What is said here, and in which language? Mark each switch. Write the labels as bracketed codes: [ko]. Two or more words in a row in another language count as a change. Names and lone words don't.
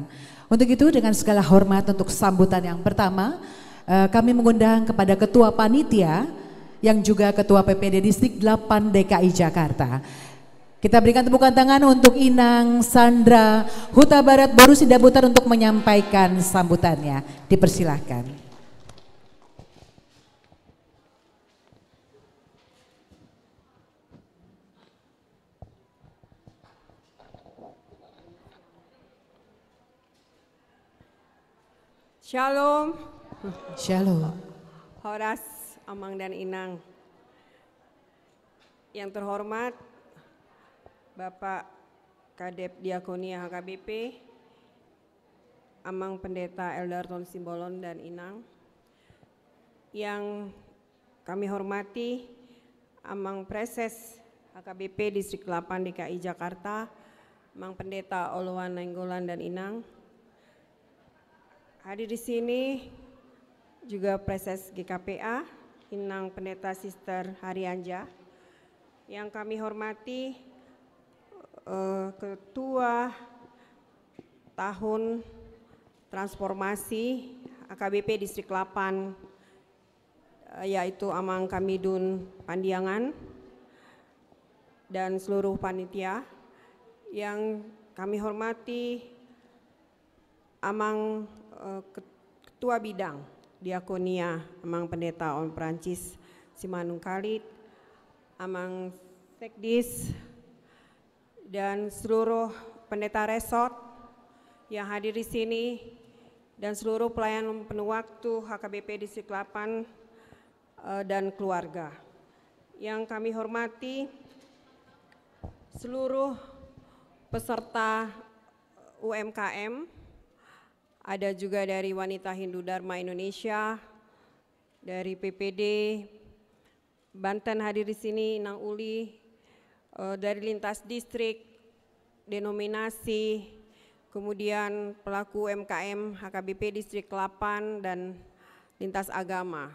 [id] Untuk itu dengan segala hormat untuk sambutan yang pertama, kami mengundang kepada Ketua Panitia yang juga Ketua PPD Distrik 8 DKI Jakarta. Kita berikan tepukan tangan untuk Inang Sandra Huta Barat Boru Sidabutar untuk menyampaikan sambutannya. Dipersilahkan. Shalom. Shalom. Horas, Amang dan Inang. Yang terhormat Bapak Kadep Diakonia HKBP, Amang Pendeta Eldarton Simbolon dan Inang. Yang kami hormati Amang Preses HKBP Distrik 8 DKI Jakarta, Amang Pendeta Oloan Nainggolan dan Inang. Hadir di sini juga Preses GKPA, Inang Pendeta Sister Harianja. Yang kami hormati Ketua Tahun Transformasi HKBP Distrik 8, yaitu Amang Kamidun Pandiangan dan seluruh panitia. Yang kami hormati Amang Ketua Bidang Diakonia, Amang Pendeta On Prancis Simanung Khalid, Amang Sekdis, dan seluruh pendeta resort yang hadir di sini, dan seluruh pelayan penuh waktu HKBP Distrik 8 dan keluarga. Yang kami hormati seluruh peserta UMKM, ada juga dari Wanita Hindu Dharma Indonesia, dari PPD Banten hadir di sini, Inang Uli, dari lintas distrik, denominasi, kemudian pelaku UMKM HKBP Distrik 8 dan lintas agama.